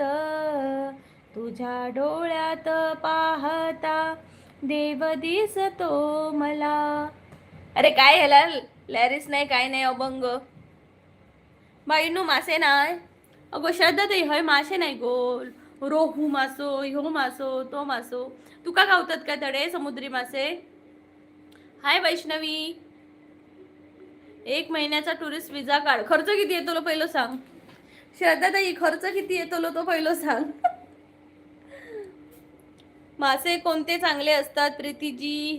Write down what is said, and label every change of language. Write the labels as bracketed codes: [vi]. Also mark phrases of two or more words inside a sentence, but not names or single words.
[mr] तुझ्या डोळ्यात पाहता देव दिसतो मला. अरे काय ह्याला लॅरिस नाही, काय नाही, अभंग. [kok] बाईनू मासे नाही. अगो श्रद्धा ताई हय मासे नाही गो. रोहू मासो, ह्यो मासो, तो मासो. तुका गावतात का तडे समुद्री मासे? हाय वैष्णवी. [mr] 1 महिन्याचा [en] tourist visa [mr] काढ. खर्च किती येतो लो पहिलं सांग. श्रद्धा ताई खर्च किती येतो लो तो पहिलं सांग. मासे कोणते चांगले असतात प्रीतीजी?